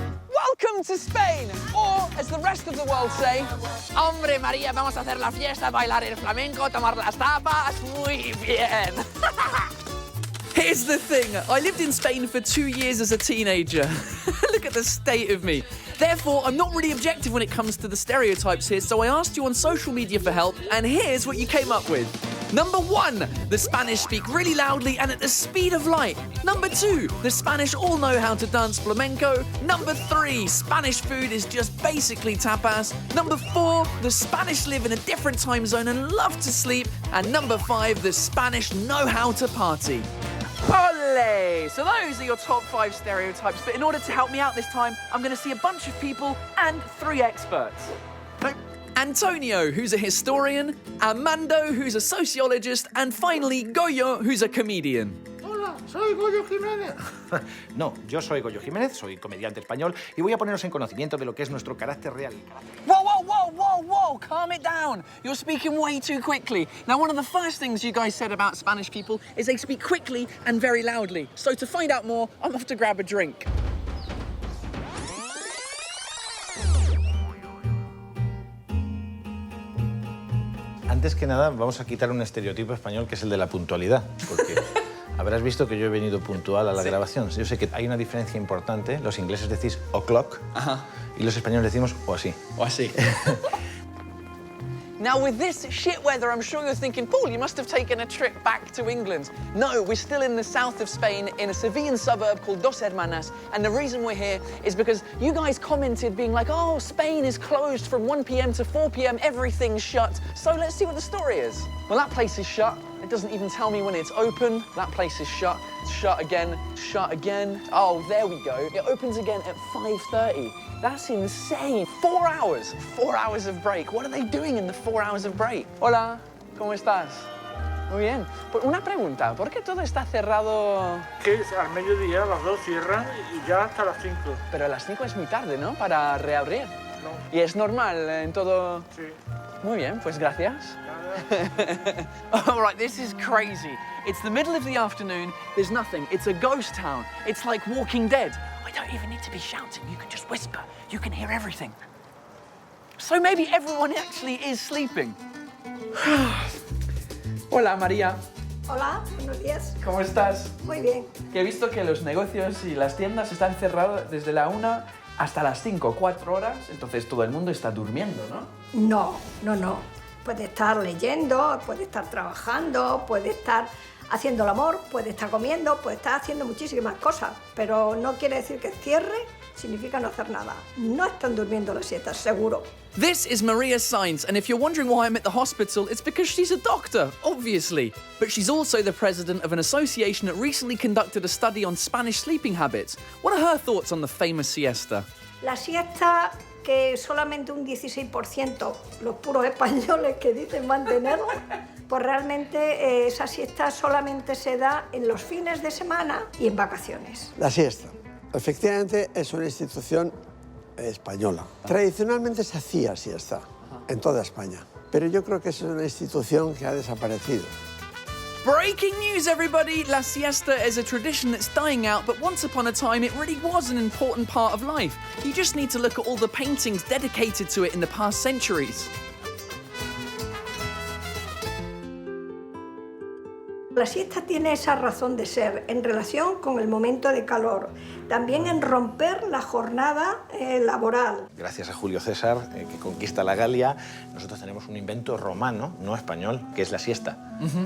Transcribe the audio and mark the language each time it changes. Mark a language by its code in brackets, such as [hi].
[en] Welcome to Spain, or as the rest of the world say, [es] Hombre María, vamos a hacer la fiesta, bailar el flamenco, tomar las tapas, muy bien. [en] Here's the thing, I lived in Spain for 2 years as a teenager. Look at the state of me. Therefore, I'm not really objective when it comes to the stereotypes here, so I asked you on social media for help, and here's what you came up with. Number 1, the Spanish speak really loudly and at the speed of light. Number 2, the Spanish all know how to dance flamenco. Number 3, Spanish food is just basically tapas. Number 4, the Spanish live in a different time zone and love to sleep. And number 5, the Spanish know how to party. Ole! So those are your top 5 stereotypes, but in order to help me out this time, I'm going to see a bunch of people and 3 experts. Antonio, who's a historian, Armando, who's a sociologist, and finally Goyo, who's a comedian. [es] Hola, soy Goyo Jiménez. No, yo soy Goyo Jiménez, soy comediante español y voy a poneros en conocimiento de lo que es nuestro carácter real. [en] Whoa, calm it down. You're speaking way too quickly. Now, one of the first things you guys said about Spanish people is they speak quickly and very loudly. So to find out more, I'm off to grab a drink. [es] Antes que nada, vamos a quitar un estereotipo español que es el de la puntualidad, porque habrás visto que yo he venido puntual a la grabación. Yo sé que hay una diferencia importante. Los ingleses decís o'clock y los españoles decimos o así. O así. [en] Now, with this shit weather, I'm sure you're thinking, Paul, you must have taken a trip back to England. No, we're still in the south of Spain, in a Sevillan suburb called Dos Hermanas, and the reason we're here is because you guys commented being like, oh, Spain is closed from 1 p.m. to 4 p.m, everything's shut, so let's see what the story is. Well, that place is shut. It doesn't even tell me when it's open. That place is shut. It's shut again, shut again. Oh, there we go. It opens again at 5:30. That's insane. 4 hours. 4 hours of break. What are they doing in the 4 hours of break? [es] Hola, ¿cómo estás? Muy bien. Pues una pregunta, ¿por qué todo está cerrado? Que al mediodía a las 2 cierran y ya hasta las 5. Pero a las 5 es muy tarde, ¿no? Para reabrir. No. ¿Y es normal en todo? Sí. Muy bien, pues gracias. [en] All right, this is crazy. It's the middle of the afternoon, there's nothing. It's a ghost town. It's like Walking Dead. I don't even need to be shouting. You can just whisper. You can hear everything. So maybe everyone actually is sleeping. [es] Hola, María. Hola, buenos días. ¿Cómo estás? Muy bien. Que he visto que los negocios y las tiendas están cerrados desde la 1 hasta las 5, 4 horas. Entonces todo el mundo está durmiendo, ¿no? No. Puede estar leyendo, puede estar trabajando, puede estar haciendo el amor, puede estar comiendo, puede estar haciendo muchísimas cosas, pero no quiere decir que cierre, significa no hacer nada. No están durmiendo las siestas, seguro. [en] This is Maria Sainz, and if you're wondering why I'm at the hospital, it's because she's a doctor, obviously. But she's also the president of an association that recently conducted a study on Spanish sleeping habits. What are her thoughts on the famous siesta? [es] La siesta, que solamente un 16%, los puros españoles que dicen mantenerla, pues realmente esa siesta solamente se da en los fines de semana y en vacaciones. La siesta, efectivamente, es una institución española. Tradicionalmente se hacía siesta en toda España, pero yo creo que es una institución que ha desaparecido. [en] Breaking news, everybody! La siesta is a tradition that's dying out, but once upon a time it really was an important part of life. You just need to look at all the paintings dedicated to it in the past centuries. [es] La siesta tiene esa razón de ser en relación con el momento de calor, también en romper la jornada laboral. Gracias a Julio César, que conquista la Galia, nosotros tenemos un invento romano, no español, que es la siesta.